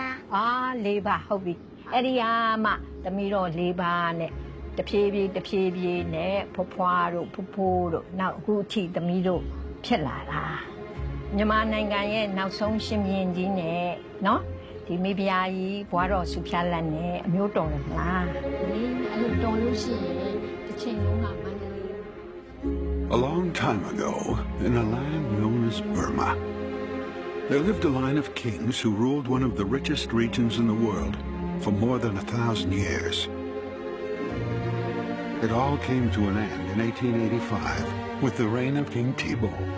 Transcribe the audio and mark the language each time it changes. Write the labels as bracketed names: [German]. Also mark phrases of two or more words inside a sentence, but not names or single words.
[Burmese] ၄ပါဟုတ်ပြီအဲ့ဒီဟာမှသမီးတော်၄ပါနဲ့တဖြည်းဖြည်းနဲ့ဖွားတို့ဖိုးတို့နောက်အခုအထိသမီးတို့ဖြစ်လာတာမြန်မာနိုင်ငံရဲ့နောက်ဆုံးရှင်ဘုရင်ကြီးနဲ့နော်ဒီမိဖုရားကြီးဘွားတော်စုဖျားလက်နဲ့အမျိုးတော်တယ်မလားအဲ့လိုတော်လို့ရှိရင်တစ်ချိန်လုံးကမန္တလေး [English] A long time ago, in a land known as Burma, there lived a line of kings who ruled one of the richest regions in the world for more than 1,000 years. It all came to an end in 1885 with the reign of King Thibaw.